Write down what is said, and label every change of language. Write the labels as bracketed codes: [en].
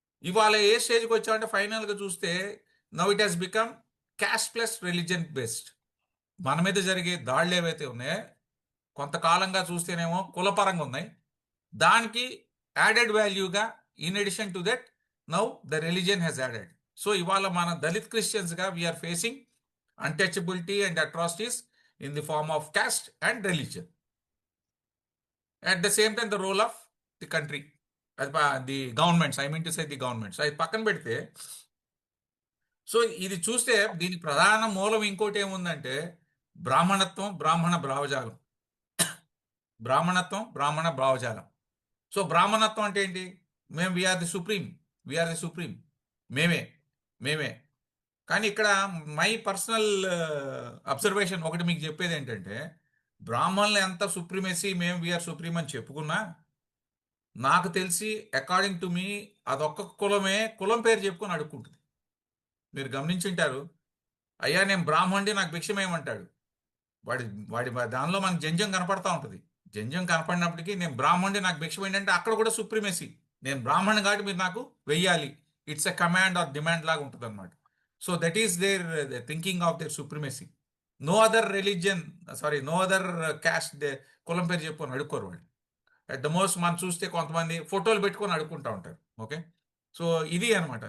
[te] ఇవాళ ఏ స్టేజ్కి వచ్చామంటే ఫైనల్గా చూస్తే [en] Now it has become caste plus religion based. [te] మన మీద జరిగే దాడులు ఏవైతే ఉన్నాయో కొంతకాలంగా చూస్తేనేమో కులపరంగా ఉన్నాయి. [en] దానికి యాడెడ్ వాల్యూగా in addition to that now the religion has added. [te] So ఇవాళ మన Dalit క్రిస్టియన్స్గా [en] We are facing untouchability and atrocities in the form of caste and religion. At the same time, the role of the country, the governments, I mean to say the governments. [te] అది పక్కన పెడితే so ఇది చూస్తే దీని ప్రధాన మూలం ఇంకోటి ఏముందంటే బ్రాహ్మణత్వం, బ్రాహ్మణ భావజాలం. బ్రాహ్మణత్వం, బ్రాహ్మణ భావజాలం. సో బ్రాహ్మణత్వం అంటే ఏంటి? [en] మేము we are the supreme, మేమే. [te] కానీ ఇక్కడ [en] my personal observation [te] ఒకటి మీకు చెప్పేది ఏంటంటే బ్రాహ్మణులు ఎంత సుప్రీమసీ మేము వీఆర్ సుప్రీం అని చెప్పుకున్నా నాకు తెలిసి [en] according to me [te] అదొక్క కులం పేరు చెప్పుకొని అడుక్కుంటుంది. మీరు గమనించుంటారు, అయ్యా నేను బ్రాహ్మణుడి నాకు భిక్షమేమంటాడు. వాడి దానిలో మనకు జంజం కనపడతా ఉంటుంది. జంజం కనపడినప్పటికీ నేను బ్రాహ్మణుడి నాకు భిక్షం ఏంటంటే అక్కడ కూడా సుప్రీమసీ, నేను బ్రాహ్మణ్ కాబట్టి మీరు నాకు వెయ్యాలి, [en] it's a command or demand [te] లాగా ఉంటుంది అనమాట. [en] So that is their thinking of their supremacy. No other religion, no other caste, [te] కులం పేరు చెప్పుకొని అడుక్కోరు వాళ్ళు. అట్ ద మోస్ట్ మనం చూస్తే కొంతమంది ఫోటోలు పెట్టుకొని అడుక్కుంటూ ఉంటారు. ఓకే, సో ఇది అనమాట.